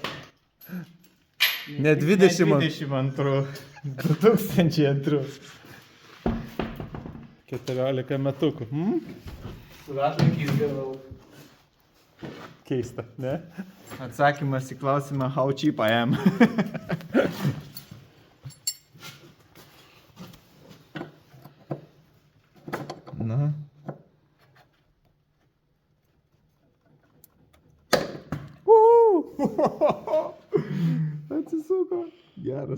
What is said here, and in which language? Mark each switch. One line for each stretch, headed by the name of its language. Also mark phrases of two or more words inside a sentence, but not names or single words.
Lithuanian: Ne 20. 22. 2002. 14 metukų. Su ratlankiais gavau. Keista, ne? Atsakymas į klausimą,
English: how cheap I am.
Lithuanian: Na. Atsisuko. Geras.